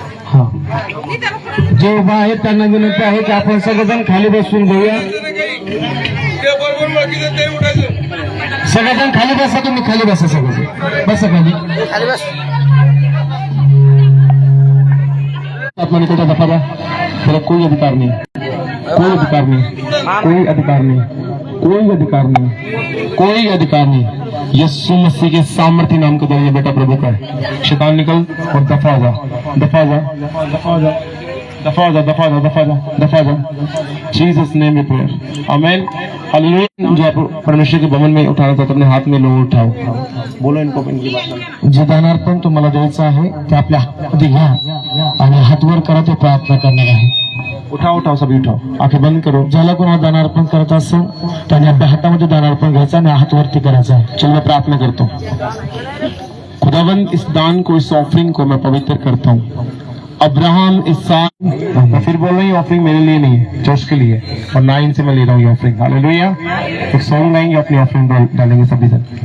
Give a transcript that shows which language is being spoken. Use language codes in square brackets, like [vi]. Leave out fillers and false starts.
[mr] हा, जे उभा आहेत त्यांना विनंती आहे की आपण सगळेजण खाली बसून घेऊया, सगळेजण खाली बसा, तुम्ही खाली बसा, सगळेजण बसा खाली। [hi] अपना निकलता दफा जा, तेरा कोई अधिकार नहीं, कोई अधिकार नहीं, कोई अधिकार नहीं, कोई अधिकार नहीं, कोई अधिकार नहीं। यीशु मसीह के सामर्थ्य नाम के द्वारा ये बेटा प्रभु का है। शैतान निकल और दफा जा, दफा जा, दफा जा, दफा जा, दफा जा, दफा जा, दफा जा। जीसस नेम में प्रेयर, आमेन, हालेलुया। जो आप परमेश्वर के भवन में उठाना चाहते अपने हाथ में लो, उठाओ, बोलो इनको इनकी भाषा। [mr] जे दानार्पण तुम्हाला द्यायचं आहे ते आपल्या हातामध्ये घ्या आणि हात वर करा, ते प्रार्थना करणार आहे। [hi] उठाओ, उठाओ, सभी उठाओ, आंखें बंद करो। [mr] ज्याला कोणाला दानार्पण करायचं असेल त्याने आपल्या हातामध्ये दानार्पण घ्यायचं आणि हात वरती करायचा। [hi] चल मैं प्रार्थना करता हूँ। खुदावंद इस दान को, इस ऑफरिंग को मैं पवित्र करता हूँ। अब्राहम इसहाक, मैं फिर बोल रहा हूँ, ऑफरिंग मेरे लिए नहीं है, चर्च के लिए, और ना इनसे मैं ले रहा हूँ ये ऑफरिंग। हालेलुया। एक सॉन्ग गाएंगे, अपनी ऑफरिंग डालेंगे सभी जन।